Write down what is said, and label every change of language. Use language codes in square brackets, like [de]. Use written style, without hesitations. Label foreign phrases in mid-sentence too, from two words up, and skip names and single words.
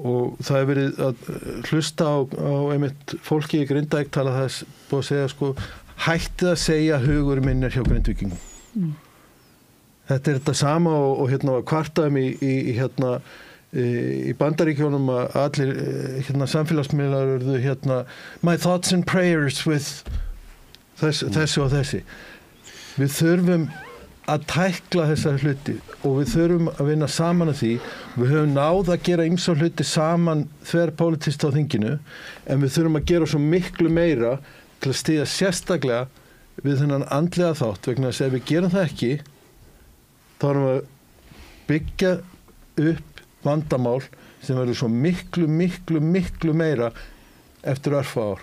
[is] og það hefur verið að hlusta á einmitt fólki í Grindavík tala þess búið að segja sko hættið að segja hugur minn hjá Grindvíkingum. Þetta þetta sama og kvartaðum í Bandaríkjónum að allir samfélagsmiðlar urðu [en] my thoughts and prayers with [is] þessi og þessi. Við þurfum að tækla þessa hluti og við þurfum að vinna saman að því. Við höfum náð að gera ýmsa hluti saman þverpólitískt á þinginu en við þurfum að gera svo miklu meira til að styðja sérstaklega við þennan andlega þátt vegna þess að ef við gerum það ekki þá erum við að byggja upp vandamál sem verður svo miklu meira eftir örfa ár.